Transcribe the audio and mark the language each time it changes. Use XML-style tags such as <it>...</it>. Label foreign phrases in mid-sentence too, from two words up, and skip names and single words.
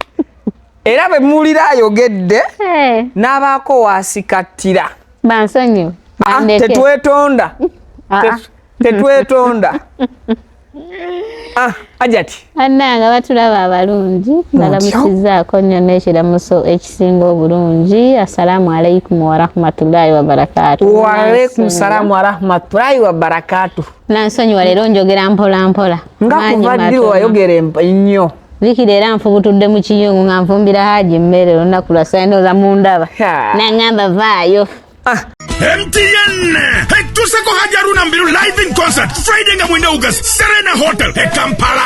<lg>Era bwe muwulira ayogedde n'abaako waasikattira. Bansonyiwe. Tetwetonda. Tetwetonda. Hajati. Annanga batulaba abalungi balamusizzaako nnyo n'ekiramuso ekisinga obulungi.</lg> <ar>السلام عليكم ورحمة الله وبركاته. وعليكم السلام ورحمة الله وبركاته.</ar> <lg>Nansonyiwa leero njogera mpola mpola. Nga kuva ddi wayogera nnyo. Vikiri era nfubutudde mu kiyungu nga nfumbira Haji mmere olunaku lwa Sandoza mu ndaba. Nangamba vaayo.</lg> <en>MTN Tuseko Hajaruna Mbiru live in concert Friday</en> <lg>nga mwenda</lg> <en>August Serena Hotel Kampala.</en>